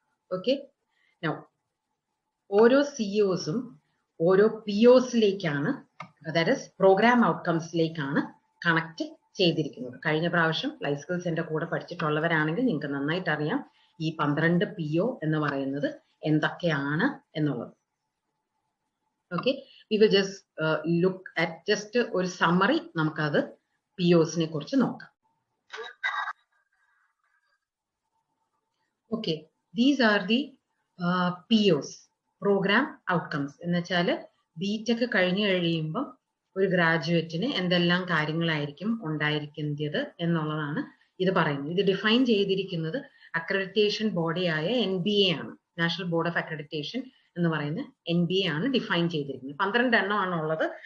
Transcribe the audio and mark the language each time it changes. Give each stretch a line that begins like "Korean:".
Malayalam: Okay, ഓരോ സിഇഒസും ഓരോ POസിലേക്കാണ്, അതായത് പ്രോഗ്രാം ഔട്ട്കംസിലേക്കാണ് കണക്ട് ചെയ്തിരിക്കുന്നത്. കഴിഞ്ഞ പ്രാവശ്യം ലൈഫ് സ്കിൽസ് എൻ്റെ കൂടെ പഠിച്ചിട്ടുള്ളവരാണെങ്കിൽ നിങ്ങൾക്ക് നന്നായിട്ട് അറിയാം ഈ 12 PO എന്ന് പറയുന്നത് എന്തൊക്കെയാണ് എന്നുള്ളത്. Okay,
English: we will just look at just ഒരു summary.
Malayalam: നമുക്കത് POs-നെ കുറിച്ച് നോക്കാം.
English: Okay, these are the POs, program outcomes.
Malayalam: എന്ന് വെച്ചാൽ BTech കഴിഞ്ഞു കഴിയുമ്പോൾ ഒരു ഗ്രാജുവേറ്റിന് എന്തെല്ലാം കാര്യങ്ങളായിരിക്കും ഉണ്ടായിരിക്കുന്നത് എന്നുള്ളതാണ് ഇത് പറയുന്നത്. ഇത് ഡിഫൈൻ ചെയ്തിരിക്കുന്നത് അക്രഡിറ്റേഷൻ ബോഡിയായ NBA ആണ്. നാഷണൽ ബോർഡ് ഓഫ് അക്രഡിറ്റേഷൻ എന്ന് പറയുന്ന NBA ആണ് ഡിഫൈൻ ചെയ്തിരിക്കുന്നത്. 12 എണ്ണമാണ് ഉള്ളത്.